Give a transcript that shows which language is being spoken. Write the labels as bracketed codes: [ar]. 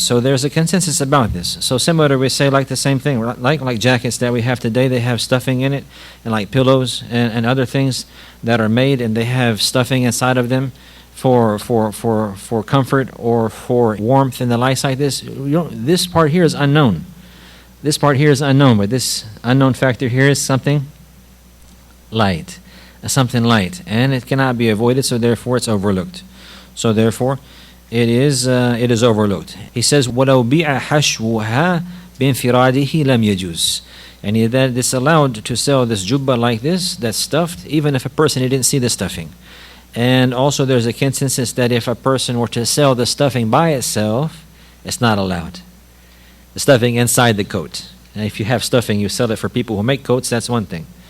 [en] So there's a consensus about this. So similar, we say like the same thing, like jackets that we have today, they have stuffing in it, and like pillows and other things that are made, and they have stuffing inside of them for comfort or for warmth and the likes like this. This part here is unknown. This part here is unknown, but this unknown factor here is something light, and it cannot be avoided, so therefore it's overlooked. So therefore it is overlooked. He says [ar] وَلَوْ بِيعَ حَشْوُهَا بِانْفِرَادِهِ لَمْ يَجُوزْ. [en] And that it's allowed to sell this jubba like this, that's stuffed, even if a person didn't see the stuffing. And also there's a consensus that if a person were to sell the stuffing by itself, it's not allowed. The stuffing inside the coat. And if you have stuffing, you sell it for people who make coats, that's one thing.